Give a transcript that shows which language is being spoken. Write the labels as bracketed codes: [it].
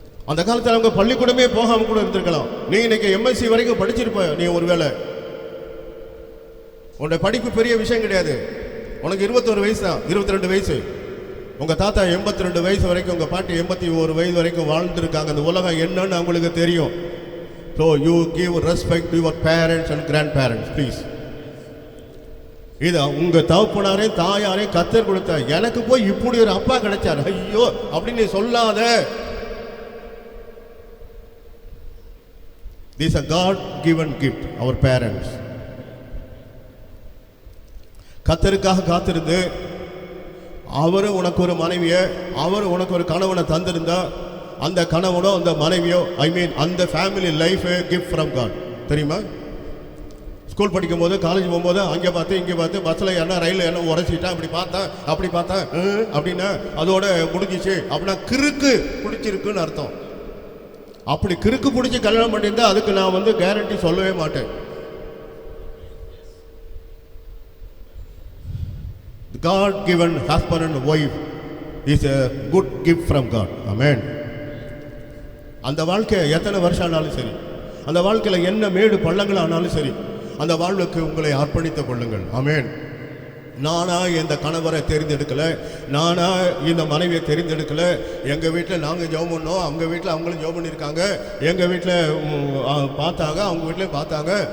[ta] அந்த காலத்தில் அவங்க பள்ளிக்கூடமே போகாம கூட இருந்திருக்கலாம். நீ இன்னைக்கு எம்எஸ்சி வரைக்கும் படிச்சிருப்ப. நீ ஒருவேளை உன்னுடைய படிப்பு பெரிய விஷயம் கிடையாது. உனக்கு 21 வயசு தான், 22 வயசு. உங்க தாத்தா 82 வயசு வரைக்கும், உங்க பாட்டி 81 வயசு வரைக்கும் வாழ்ந்துருக்காங்க. அந்த உலகம் என்னன்னு அவங்களுக்கு தெரியும். [en] So you give respect to your parents and grandparents, please. [ta] இது உங்க தகப்பனாரே தாயாரே கத்தர் கொடுத்த. எனக்கு போய் இப்படி ஒரு அப்பா கிடைச்சார், ஐயோ அப்படின்னு சொல்லாத. [en] This is a God given gift, our parents. [ta] கத்தருக்காக காத்திருந்து அவரு உனக்கு ஒரு மனைவியை, அவர் உனக்கு ஒரு கணவனை தந்திருந்தா, அந்த கணவனோ அந்த மனைவியோ, அந்த [en] Family life gift from God. [ta] தெரியுமா? ஸ்கூல் படிக்கும் போது காலேஜ் போகும்போது அங்கே பார்த்து இங்கே பார்த்து பஸ்ஸில் என்ன ரயிலில் என்ன உரைச்சிட்டா இப்படி பார்த்தேன் அப்படி பார்த்தேன் அப்படின்னா அதோட முடிஞ்சிச்சு அப்படின்னா கிறுக்கு பிடிச்சிருக்குன்னு அர்த்தம். அப்படி கிறுக்கு பிடிச்சி கல்யாணம் பண்ணியிருந்தா அதுக்கு நான் கேரண்டி சொல்லவே மாட்டேன். [en] God given husband and wife is a good gift from God. Amen. [ta] அந்த வாழ்க்கை எத்தனை வருஷம் ஆனாலும் சரி, அந்த வாழ்க்கையில் என்ன மேடு பள்ளங்கள் ஆனாலும் சரி, அந்த வாழ்வுக்கு உங்களை அர்ப்பணித்துக் கொள்ளுங்கள். ஆமென். நானா இந்த கணவரை தெரிந்தெடுக்கல, நானா இந்த மனைவியை தெரிந்தெடுக்கல. எங்கள் வீட்டில் நாங்கள் ஜெபம் பண்ணோம், அவங்க வீட்டில் அவங்களும் ஜெபம் பண்ணியிருக்காங்க, எங்கள் வீட்டில் பார்த்தாங்க, அவங்க வீட்டிலையும் பார்த்தாங்க.